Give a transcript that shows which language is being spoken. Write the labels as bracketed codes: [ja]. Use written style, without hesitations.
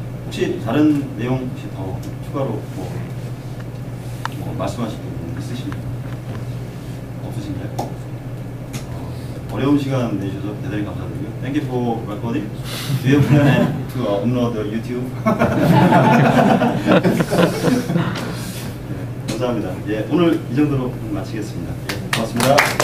[ko] 혹시 다른 내용 혹시 더 추가로 뭐 말씀하실 부분 있으십니까? 없으신가요? 어려운 시간 내주셔서 대단히 감사드리고요. [en] Thank you for recording. Do you plan to upload the YouTube? [ko] 네, 감사합니다. 예, 오늘 이 정도로 마치겠습니다. 예, 고맙습니다.